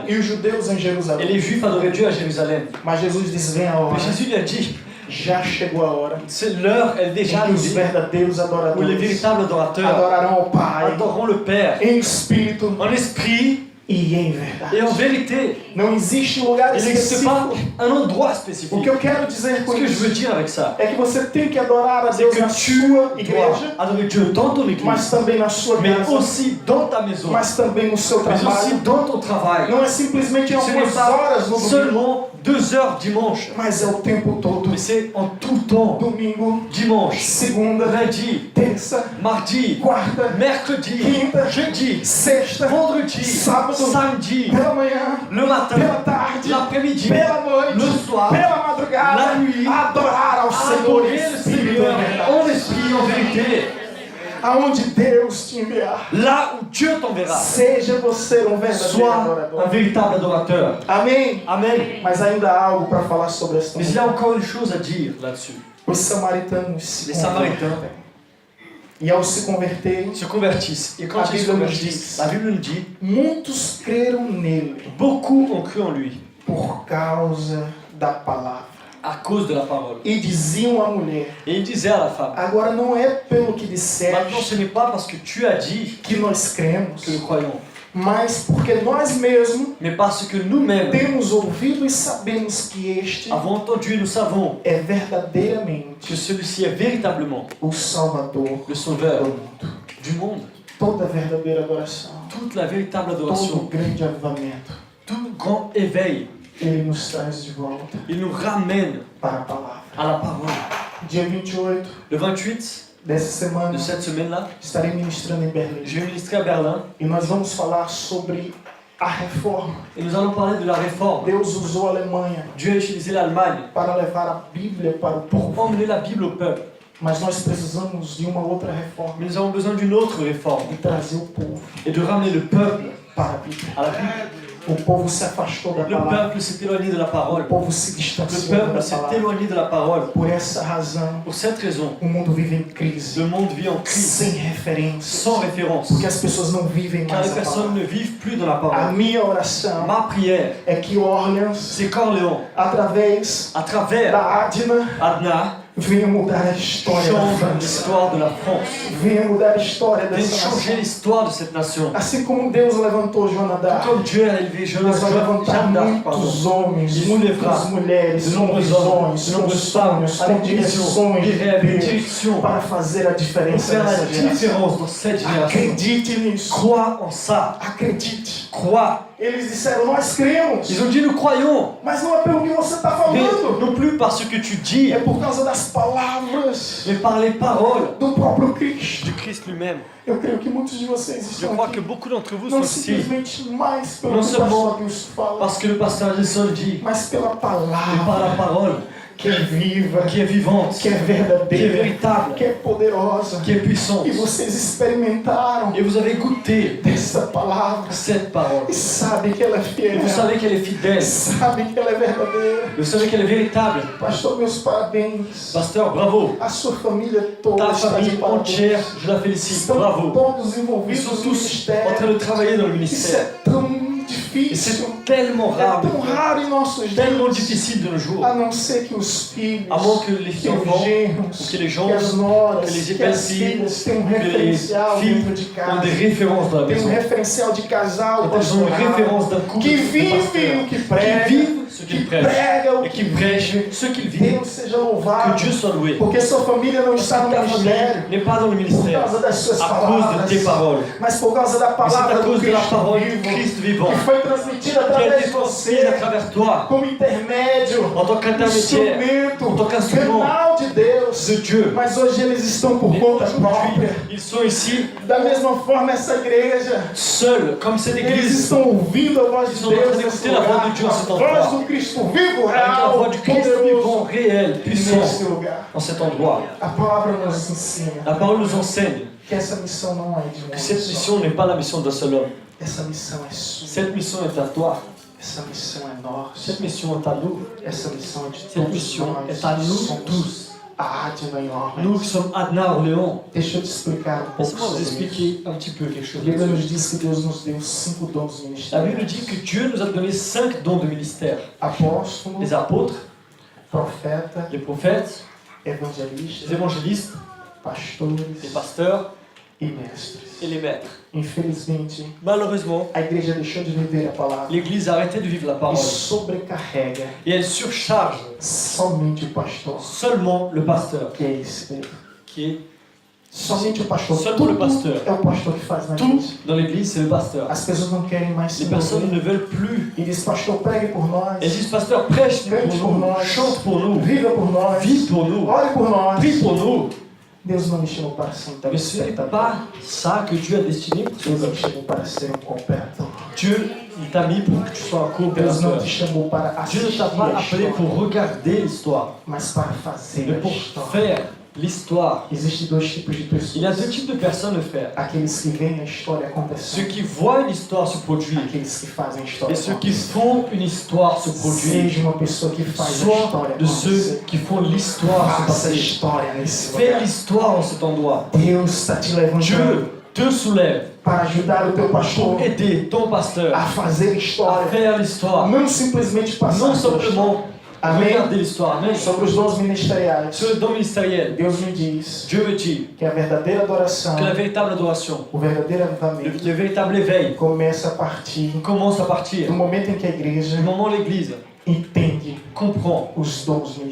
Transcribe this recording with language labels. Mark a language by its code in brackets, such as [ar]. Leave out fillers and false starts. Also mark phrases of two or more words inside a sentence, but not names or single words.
[pt] e os judeus em [fr] Et [pt] Jerusalém. [fr] les Juifs adoraient Dieu à Jérusalem. [pt] Mas Jesus diz: vem a hora, [fr] Mais Jésus lui a dit, [pt] já chegou a hora [fr] c'est l'heure, elle est déjà [pt] em que os [fr] arrivée, [pt] verdadeiros [fr] où les [pt] adoradores [fr] véritables adorateurs [pt] adorarão ao Pai [fr] adoreront le Père [pt] em espírito [fr] en esprit [pt] e em [fr] et en [pt] verdade. [fr] vérité. [pt] Não existe lugar [fr] Il n'existe pas [pt] específico. [fr] un endroit [pt] O [fr] spécifique. [pt] que eu quero dizer [fr] Ce [pt] com [fr] que je veux [pt] isso [fr] dire avec ça, [pt] é que você tem que adorar a [fr] c'est [pt] Deus [fr] que [pt] na [fr] tu [pt] sua [fr] dois [pt] igreja, [fr] adorer Dieu dans ton [pt] mas [fr] église, [pt] também na sua [fr] mais [pt] casa, [fr] aussi dans ta maison, [pt] mas também no seu [fr] mais aussi [pt] trabalho. [fr] dans ton travail. [pt] Não é simplesmente em [fr] Ce n'est [pt] algumas horas no [fr] pas [pt] domingo, [fr] seulement 2 heures dimanche, [pt] mas é o tempo todo. [fr] mais c'est en tout temps. [pt] Domingo, [fr] Dimanche, [pt] segunda, [fr] lundi, [pt] terça, [fr] mardi, [pt] quarta, [fr] mercredi, [pt] quinta, [fr] jeudi, [pt] sexta, [fr] vendredi, [pt] sábado, [fr] samedi, [pt] pela manhã, [fr] le matin, [pt] pela tarde, [fr] l'après-midi, [pt] pela noite, [fr] le soir, [pt] pela madrugada, [fr] la nuit, [pt] adorar ao Senhor em [fr] adorer le [pt] espírito e [fr] Seigneur [pt] em verdade. [fr] en esprit, en vérité. [pt] Aonde Deus te enviar, [fr] Là où Dieu t'enverra, [pt] seja você um verdadeiro [fr] sois un [pt] adorador. [fr] véritable adorateur. [pt] Amém? [fr] Amen. [pt] Mas ainda há algo para falar sobre esta [fr] Mais il y a [pt] mulher. [fr] encore une chose à dire là-dessus. [pt] Os samaritanos se [fr] Les Samaritains [pt] convertem. E ao se converterem, [fr] se convertissent. Et quand La ils se Bible nous convertissent, dit. la Bible nous dit, [pt] muitos creram nele [fr] beaucoup ont cru en lui [pt] por causa da palavra. [fr] à cause de la parole. [pt] E diziam à mulher: [fr] Et il disait à la femme, [pt] agora não é pelo que [fr] maintenant [pt] disseste [fr] ce n'est pas parce que tu as dit [pt] que nós cremos, [fr] que nous croyons, [pt] mas porque nós mesmos [fr] mais parce que nous-mêmes [pt] temos ouvido e sabemos que este [fr] avons entendu et nous savons [pt] é verdadeiramente [fr] que celui-ci est véritablement [pt] o Salvador [fr] le [pt] do [fr] sauveur [pt] mundo. [fr] du monde. [pt] Toda verdadeira adoração, [fr] Toute la véritable [pt] todo [fr] adoration, [pt] grande avivamento, [fr] tout grand éveil, [pt] ele nos traz de volta [fr] il nous ramène [pt] para a palavra. [fr] à la parole. [pt] Dia 28 [fr] Le 28 [pt] dessa semana, [fr] de cette semaine-là, [pt] estarei ministrando em Berlim. [fr] je vais ministrer à Berlin [pt] E nós vamos falar sobre a reforma. [fr] et nous allons parler de la réforme. [pt] Deus usou a Alemanha [fr] Dieu a utilisé l'Allemagne [pt] para levar a Bíblia para o [fr] pour [pt] povo. [fr] emmener la Bible au peuple. [pt] Mas nós precisamos de uma outra reforma [fr] Mais nous avons besoin d'une autre réforme [pt] e trazer o povo [fr] et de ramener le peuple [pt] para a Bíblia. [fr] à la Bible. [pt] O povo se afastou da [fr] Le [pt] palavra. [fr] peuple s'est éloigné de la [pt] O [fr] parole. [pt] povo se [fr] Le [pt] distanciou da [fr] peuple s'est [pt] palavra. [fr] éloigné de la parole. [pt] Por essa razão, [fr] Pour cette raison, [pt] o mundo vive em crise, [fr] le monde vit en crise, [pt] sem referências, [fr] sans référence, [pt] porque as pessoas não vivem [fr] car [pt] mais [fr] les [pt] a [fr] personnes [pt] palavra. [fr] ne vivent plus dans la [pt] A [fr] parole. [pt] minha oração [fr] Ma prière, [pt] é que Orleans, [fr] c'est qu'Orléans, [pt] através [fr] à travers [pt] da Adna, [fr] Adna, [pt] venha mudar a história da [fr] change [pt] França. [fr] l'histoire de la France, [pt] Venha mudar a história [fr] vienne [pt] dessa [fr] changer [pt] nação. [fr] l'histoire de cette nation. [pt] Assim como Deus levantou Jonadab, [fr] Comme Dieu a élevé [pt] Deus vai levantar [fr] Jeanne d'Arc, pardon. [pt] muitos homens, [fr] Il [pt] muitas [fr] soulèvera [pt] mulheres, [fr] de [pt] com [fr] nombreux hommes, [pt] visões, [fr] de [pt] com [fr] nombreuses femmes, [pt] sonhos, com [fr] avec des visions, [pt] direções [fr] des [pt] de [fr] rêves, des [pt] Deus, [fr] directions, [pt] para fazer a [fr] pour [pt] diferença [fr] faire la [pt] nessa geração. [fr] différence dans cette génération. [pt] Acredite nisso. [fr] Crois en ça, [pt] Acredite. [fr] crois. [pt] Eles disseram, nós cremos, [fr] Ils ont dit nous croyons, [pt] mas não é pelo que você está [fr] mais [pt] falando. [fr] non plus par ce que tu dis, [pt] É por causa das palavras [fr] mais par les paroles [pt] do próprio Cristo. [fr] du Christ lui-même. [pt] Eu creio que muitos de vocês [fr] Je [pt] estão [fr] crois [pt] aqui, [fr] que beaucoup d'entre vous [pt] não [fr] sont ici [pt] simplesmente mais pelo Não que o [fr] seulement [pt] pastor Deus fala, [fr] parce que le pasteur Gilson dit, [pt] mas pela [fr] mais par [pt] palavra [fr] la parole [pt] que é viva, [fr] qui est vivante, [pt] que é [fr] qui est [pt] verdadeira, [fr] véritable, [pt] que é poderosa. [fr] qui est puissante. [pt] E vocês experimentaram [fr] Et vous avez goûté [pt] dessa palavra [fr] cette parole. [pt] e sabem que ela é [fr] Et [pt] fiel, [fr] vous savez qu'elle est fidèle, [pt] sabem que ela é verdadeira. [fr] vous savez qu'elle est véritable. [pt] Pastor, meus parabéns. [fr] Pasteur, bravo. [pt] A sua família toda [fr] Ta [pt] está de [fr] famille [pt] parabéns. [fr] entière, je la félicite. [pt] Estão [fr] Bravo. [pt] todos [fr] Ils [pt] envolvidos [fr] sont [pt] no [fr] tous en [pt] ministério. [fr] train de travailler dans le [pt] Isso [fr] ministère. [pt] é tão [fr] Et c'est [pt] difícil, [fr] tellement [pt] é [fr] rare, [pt] tão raro em nossos [fr] tellement [pt] dias, [fr] difficile de nos jours. [pt] a não ser que os filhos, [fr] À moins que les [pt] que os [fr] enfants, [pt] genros, [fr] que les [pt] que [fr] gens, [pt] as noras, [fr] que les [pt] que as [fr] belles-filles, [pt] filhas tenham um [fr] que les [pt] referencial [fr] filles [pt] dentro de [fr] ont [pt] casa, [fr] des références dans la [pt] tem [fr] maison. [pt] referencial de casal [fr] Quand elles ont une [pt] pastoral, [fr] référence d'un couple [pt] que [fr] de [pt] vivem [fr] pasteurs, [pt] o que [fr] qui [pt] prega, [fr] vivent ce [pt] que [fr] qu'ils prêchent [pt] prega o [fr] et qui [pt] que [fr] prêchent [pt] vive. [fr] ce qu'ils vivent. [pt] Deus seja louvado, [fr] Que Dieu soit loué. [pt] porque sua família não [fr] Parce [pt] está no [fr] que ta famille [pt] ministério [fr] n'est pas dans le [pt] por [fr] ministère [pt] causa das suas [fr] à cause de tes [pt] palavras, [fr] paroles, [pt] mas por causa da [fr] mais c'est à [pt] palavra do [fr] cause de la [pt] Cristo [fr] parole du [pt] vivo, [fr] Christ vivant [pt] que foi transmitida [fr] qui a [pt] através [fr] été [pt] de [fr] transmise à [pt] você, [fr] travers toi [pt] como intermédio, [fr] en tant qu'intermédiaire [pt] instrumento, [fr] en tant qu'instrument [pt] canal de Deus. [fr] de Dieu. [pt] Mas hoje eles estão por [fr] Et [pt] conta [fr] aujourd'hui, [pt] própria. [fr] ils sont ici [pt] Da mesma forma, essa igreja, [fr] seuls, comme cette [pt] eles [fr] église, [pt] estão ouvindo a voz [fr] Ils [pt] de [fr] sont en train [pt] Deus [fr] d'écouter [pt] nesse [fr] la voix [pt] lugar, [fr] de Dieu en cet [pt] a [fr] endroit. [pt] voz do Cristo vivo, [fr] avec la voix [pt] real, [fr] du Christ vivant, [pt] poderoso, [fr] réel, puissant, [pt] nesse lugar. [fr] en cet endroit. [pt] A palavra nos ensina [fr] La parole nous enseigne [pt] que essa missão não é de um [fr] que [pt] homem [fr] cette [pt] só. [fr] mission n'est pas la mission d'un seul homme. [pt] Essa missão é sua. [fr] Cette mission est à toi. [pt] Essa missão é nossa. [fr] Cette mission est à nous. [pt] Essa missão é de [fr] Cette [pt] todos [fr] mission [pt] nós. [fr] est à nous [pt] Somos [fr] tous. [pt] a Adna em [fr] Nous [pt] Orleans. [fr] qui sommes Adna Orléans, [pt] Deixa eu te explicar pouco [fr] laissez-moi vous [pt] sobre isso. [fr] expliquer un petit peu quelque chose. [pt] A Bíblia nos diz que Deus nos deu 5 dons [fr] La Bible dit [pt] ministériais. [fr] que Dieu nous a donné 5 dons de ministère. [pt] Apóstolo, [fr] Les apôtres, [pt] profeta, [fr] les prophètes, les [pt] evangelista, [fr] évangélistes, les [pt] pastores [fr] pasteurs [pt] e mestres. [fr] et les maîtres. [pt] Infelizmente, [fr] Malheureusement, [pt] a igreja deixou de viver a palavra [fr] l'Église a arrêté de vivre la [pt] e [fr] parole [pt] sobrecarrega [fr] et elle surcharge [pt] somente o pastor, [fr] seulement le pasteur, [pt] que é esse Pedro. [fr] qui est [pt] Somente o pastor. [fr] Seulement le [pt] Tudo [fr] pasteur. [pt] é o pastor que faz na [fr] tout [pt] igreja. [fr] dans l'Église, c'est le pasteur. [pt] As pessoas não querem mais se [fr] Les personnes [pt] envolver. [fr] ne veulent plus. [pt] E diz, pastor, pregue por nós, [fr] Elles disent, pasteur, prêche [pt] cante [fr] pour [pt] por [fr] nous, [pt] nós, [fr] chante pour nous, [pt] viva por nós, [fr] vive pour nous, [pt] ore por nós. [fr] prie pour nous. [pt] Deus não me chamou para ser um [fr] Mais ce n'est [pt] telespectador. [fr] pas ça que Dieu a destiné pour [pt] Deus [fr] toi. [pt] me chamou para ser um coopérador. [fr] Dieu, il t'a mis pour que tu sois un [pt] Deus não [fr] coopérateur. [pt] te chamou para [fr] Dieu ne [pt] assistir [fr] t'a pas [pt] a [fr] appelé [pt] história, [fr] pour regarder l'histoire, [pt] mas para fazer [fr] mais [pt] a [fr] pour [pt] história. [fr] faire l'histoire. [pt] Existem dois tipos de [fr] Il y a deux [pt] pessoas. [fr] types de personnes, frère. [pt] Aqueles que veem a história [fr] Ceux [pt] acontecer, [fr] qui voient une histoire se produire [pt] aqueles que fazem a história [fr] et ceux qui [pt] acontecer. [fr] font une histoire se produire. [pt] Seja uma pessoa que faz a [fr] Soit [pt] história [fr] de ceux [pt] acontecer. [fr] qui font l'histoire se [pt] Faça a [fr] passer. [pt] história nesse [fr] Fais [pt] lugar. [fr] l'histoire en cet endroit. [pt] Deus está te levantando [fr] Dieu te soulève [pt] para ajudar o teu pastor [fr] pour aider ton pasteur [pt] a fazer [fr] à [pt] história. [fr] faire l'histoire. [pt] Não simplesmente passar [fr] Non [pt] pela história. [fr] simplement [pt] Amém? [fr] regarder l'histoire. Amen. [pt] Sobre os dons ministeriais, [fr] Sur le don ministériel, [pt] Deus me diz [fr] Dieu me dit [pt] que a verdadeira adoração, [fr] que la véritable adoration, [pt] o verdadeiro [fr] le [pt] avivamento, [fr] véritable éveil [pt] começa a partir [fr] commence à partir [pt] do momento em que a igreja [fr] du moment où l'Église [pt] entende [fr] comprend [pt] os dons [fr] les